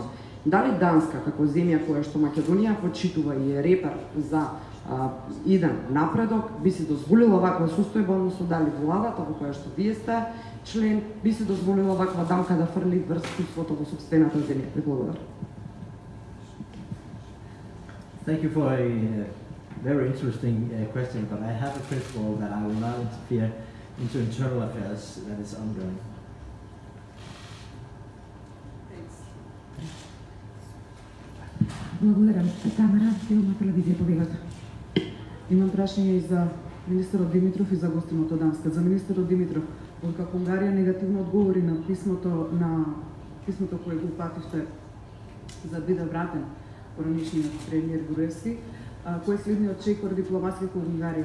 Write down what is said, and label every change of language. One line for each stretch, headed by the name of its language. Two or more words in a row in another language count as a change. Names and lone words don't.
Macedonian: Дали Данска, како земја која што Македонија почитува и е репер за иден напредок, би си дозволила ваква состојба, односно дали владата во која што вие сте член, би си дозволила ваква дамка да фрли врз судството во собствената земја? Ви благодарам.
English: Thank you for a very interesting question, but I have a principle that I will not interfere into internal affairs that is ongoing.
Macedonian: Благодарам. Тамара, филма телевизија повелата. Имам прашање и за министерот Димитров и за гостинот од Данска. За министерот Димитров, откако Унгарија негативно одговори на писмото кое го упативте за да биде вратен поранишниот премиер Груевски, кој е следниот чекор дипломатски во Унгарија?